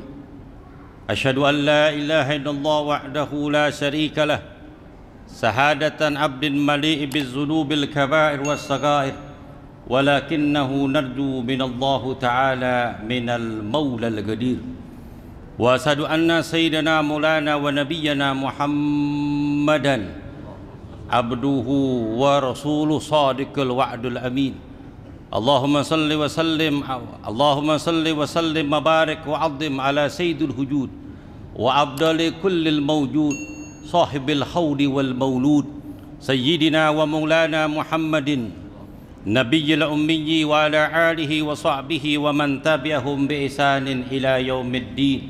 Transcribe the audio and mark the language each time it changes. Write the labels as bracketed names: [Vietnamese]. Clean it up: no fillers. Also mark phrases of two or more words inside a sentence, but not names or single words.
[Arabic] أشهد أن لا إله إلا الله وحده لا شريك له شهادة عبد مليء بالذنوب الكبائر والصغائر ولكنه نرجو من الله تعالى من المولى القادر. وأشهد أن سيدنا ومولانا ونبينا محمدا عبده ورسوله صادق الوعد الأمين. اللهم صل وسلم وبارك وعظم على سيد الوجود وأبدال كل الموجود صاحب الحوض والمولود سيدنا ومولانا محمد النبي الأمي وعلى آله وصحبه ومن تبعهم بإحسان إلى يوم الدين.